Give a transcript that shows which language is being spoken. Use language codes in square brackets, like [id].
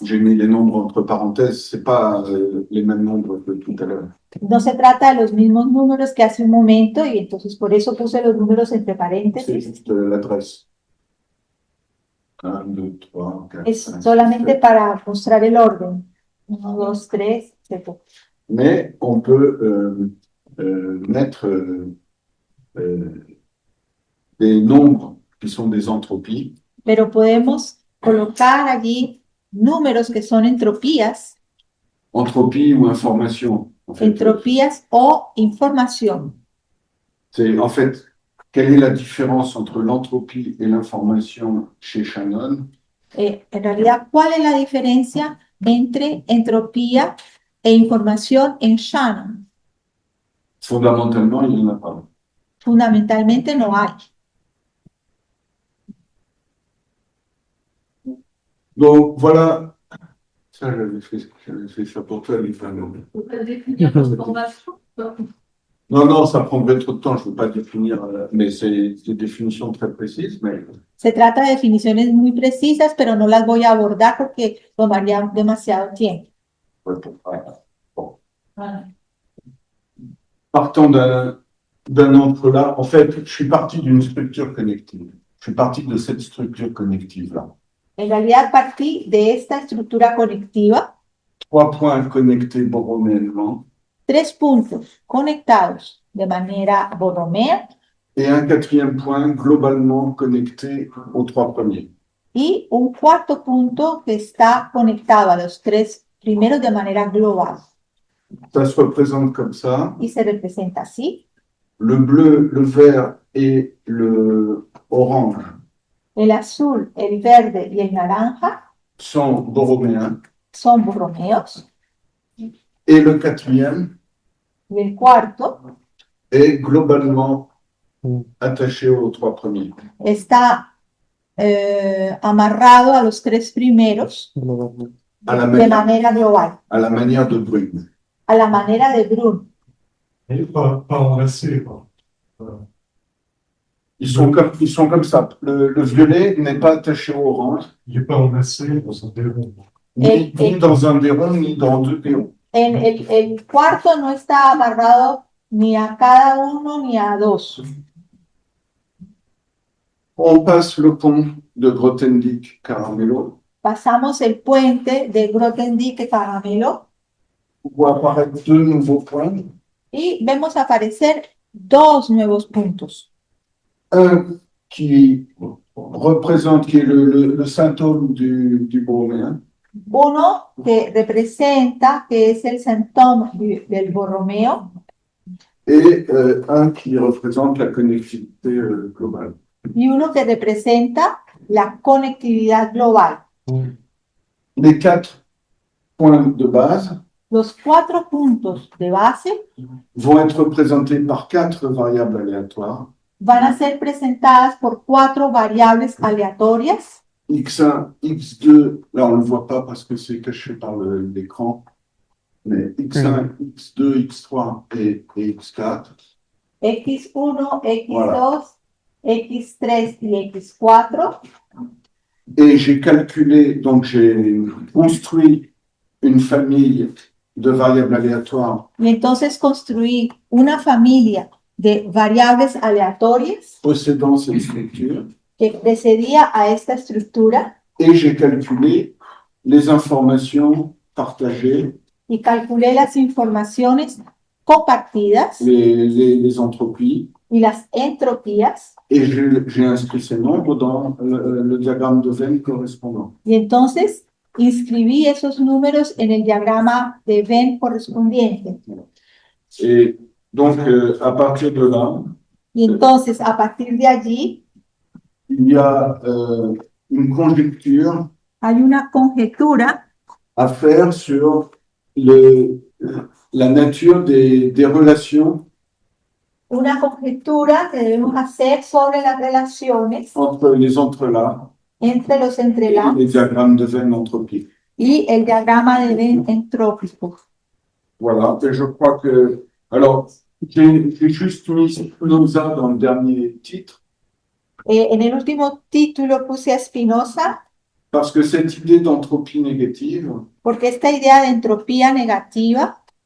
[fr] J'ai mis les nombres entre parenthèses, c'est pas les mêmes nombres que tout à l'heure. [es] No se trata de los mismos números que hace un momento y entonces por eso puse los números entre [fr] C'est [es] paréntesis. [fr] juste l'adresse. 1, 2, 3, 4, [es] Es [fr] 5, [es] solamente [fr] 6, 7. [es] para mostrar el orden. 1, 2, 3, etc. [fr] Mais on peut mettre des nombres qui sont des entropies [es] Pero podemos colocar allí números que son entropías [fr] entropie ou information. En fait, [es] entropías o información. [fr] c'est en fait, quelle est la différence entre l'entropie et l'information chez Shannon? [es] En realidad, ¿cuál es la diferencia entre entropía e información en Shannon? [fr] Fondamentalement, il n'y en a pas. [es] Fundamentalmente no hay. [fr] Donc voilà, ça j'avais fait ça pour toi, Lisa. Non, non, ça prendrait trop de temps, je ne veux pas définir, mais c'est des définitions très précises, mais [es] Se trata de definiciones muy precisas, pero no las voy a abordar porque tomaría demasiado tiempo. [fr] ouais, bon. Partant d'un entre-là, en fait, je suis parti d'une structure connective. Je suis parti de cette structure connective-là. [es] En realidad partí de esta estructura conectiva, [fr] 3 points connectés borroméennement [es] 3 puntos conectados de manera borromea [fr] et un 4e point globalement connecté aux 3 premiers. [es] y un cuarto punto que está conectado a los 3 primeros de manera global. [fr] Ça se représente comme ça. [es] Y se representa así. [fr] Le bleu, le vert et le orange [es] El azul, el verde y el naranja [fr] sont borroméens. [es] son borromeos. [fr] Et le 4e [es] Y el cuarto [fr] est globalement attaché aux 3 premiers. [es] está amarrado a los 3 primeros [fr] À la, [es] de manera global, [fr] à la manière de Brune. [es] a la manera de Brun. [fr] Et pas enlacé, quoi. Ils sont comme ça. Le violet n'est pas attaché au orange, Il n'est pas enlacé dans un déron. ni dans un des ronds, ni dans 2 des ronds. [es] El cuarto no está amarrado ni a cada uno ni a dos. [fr] On passe le pont de Grothendieck-Caramello. [es] Pasamos el puente de Grothendieck-Caramelo [fr] On voit apparaître 2 nouveaux points. [es] y vemos aparecer 2 nuevos puntos. [fr] Un qui représente, qui est le symptôme du borroméen, [es] Uno que representa, que es el síntoma del borromeo, [fr] et un qui représente la connectivité globale. [es] y uno que representa la conectividad global. [fr] Les 4 points de base [es] Los 4 puntos de base [fr] vont être représentés par 4 variables aléatoires, [es] van a ser presentadas por 4 variables aleatorias, [fr] x1, x2, là on ne le voit pas parce que c'est caché par l'écran, mais x1, x2, x3 et x4. [es] X1, X2, [fr] Voilà. [es] X3 y X4. [fr] Et j'ai calculé, donc j'ai construit une famille de variables aléatoires [es] Y entonces construí una familia de variables aleatorias [fr] possédant cette structure [es] que precedía a esta estructura [fr] et j'ai calculé les informations partagées, [es] y calculé las informaciones compartidas [fr] les entropies, [es] y las entropías. [fr] et j'ai inscrit ces nombres dans le diagramme de Venn correspondant. [es] Y entonces inscribí esos números en el diagrama de Venn correspondiente. [fr] Et donc, à partir de là, [es] Y entonces, a partir de allí, [fr] il y a une conjecture [es] hay una conjetura [fr] à faire sur la nature des relations [es] una conjetura que debemos hacer sobre las relaciones [fr] entre les entrelacs [es] entre los [fr] et [es] entrelacs [fr] les diagrammes de Venn entropiques. [es] y el diagrama de Venn entrópico. [fr] Voilà, et je crois que... Alors, j'ai juste mis Spinoza dans le dernier titre, [es] En el último título puse a Spinoza [fr] parce que cette idée d'entropie négative, [es] porque esta idea de entropía negativa